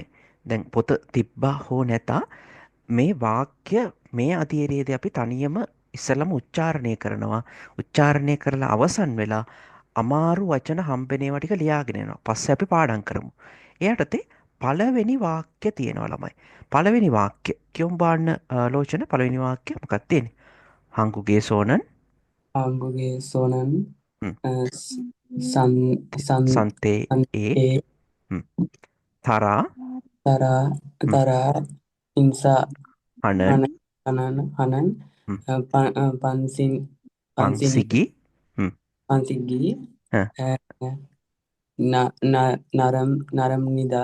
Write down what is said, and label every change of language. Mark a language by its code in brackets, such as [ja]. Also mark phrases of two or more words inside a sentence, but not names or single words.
[si] දැන් පොත තිබ්බා හෝ නැතා මේ වාක්‍ය මේ අධීරයේදී අපි තනියම ඉස්සලම උච්චාරණය කරනවා. උච්චාරණය කරලා අවසන් වෙලා අමාරු වචන හම්බෙන ඒවා ටික ලියාගෙන යනවා. පස්සේ අපි පාඩම් කරමු. ඒ යටතේ පළවෙනි වාක්‍ය තියෙනවා ළමයි. පළවෙනි වාක්‍ය කියමු බාන්න ලෝචන පළවෙනි වාක්‍ය මොකක්ද තියෙන්නේ? [ko] 한국의 소는 한국의 소는 හ්ම්. 산, 산, 산에 산에 හ්ම්. තරා 따라, හ්ම්. 따라 අනන් 하는 හ්ම්. 반신, පන්සිගි හ්ම්. 반시기 හ. 나랍니다.